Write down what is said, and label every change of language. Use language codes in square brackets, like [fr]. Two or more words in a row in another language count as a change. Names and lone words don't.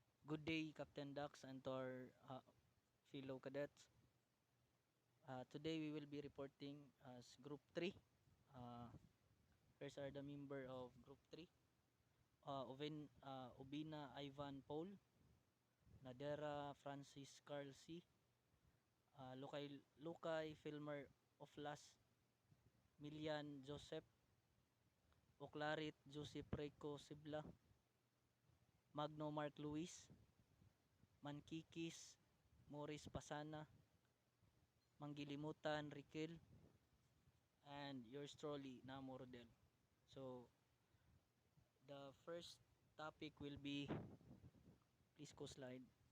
[en] Good day, Captain Dax, and to our fellow cadets. Today we will be reporting as Group 3. Uh, Here's are the member of Group 3. Obina Ivan Paul, Nadera Francis Carl C., Lukay Filmer Oflas, Milian Joseph, Oclarit Joseph Reco Sibla, Magno Mark Luis, Mankikis Morris Pasana, Manggilimutan Riquel, and yours truly, Namo Rodel. So, the first topic will be, please go slide.